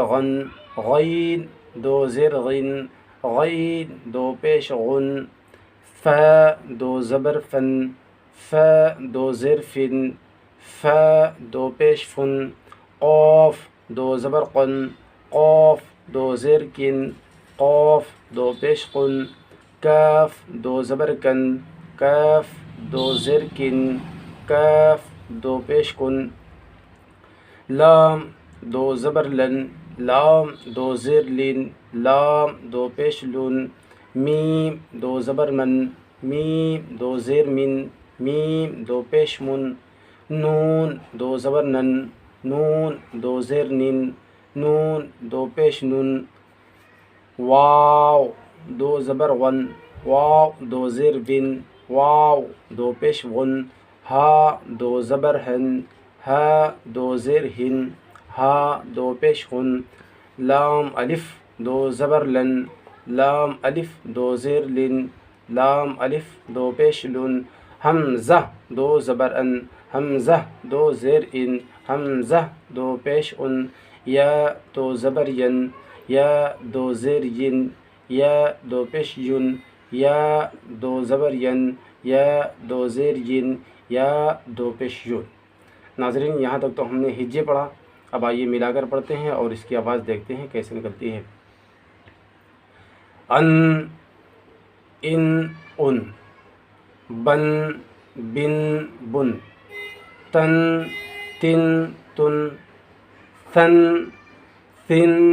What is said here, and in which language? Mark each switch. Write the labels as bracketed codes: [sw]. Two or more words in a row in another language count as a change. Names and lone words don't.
[ur] غن، غین 2 زیر غن، غین 2 پیش غن، فا 2 زبر فن، فا 2 زیر فن، فا 2 پیش فن، قاف 2 زبر قن، قاف 2 زیر کن، قاف 2 پیش قن، کاف 2 زبر کن، کاف 2 زیر کن، کاف 2 پیش کن، لام 2 زبر لن، لام 2 زیر لن، لام 2 پیش لن، میم 2 زبر من، میم 2 زیر من، میم 2 پیش من، نون 2 زبر نن، نون 2 زیر نن، نون 2 پیش نن، واو 2 زبر ون، واو 2 زیر بن، واو 2 پیش ون، ہا 2 زبر ہن، ہا 2 زیر ہن، ہا 2 پیش ہن، لام الف 2 زبر لن، لام الف 2 زیر لن، لام الف 2 پیش لن، حمزہ 2 زبر ان، حمزہ 2 زیر ان، حمزہ 2 پیش ان، یا 2 زبر ین، یا 2 زیر ین، یا 2 پیش ین، یا 2 زبر ین، یا 2 زیر ین، یا 2 پیش یون۔ ناظرین، یہاں تک تو ہم نے ہجے پڑھا، اب آئیے ملا کر پڑھتے ہیں اور اس کی آواز دیکھتے ہیں کیسے نکلتی ہے۔ ان، ان، ان، بن، بن، بن، تن، تن، تن، ثن، ثن،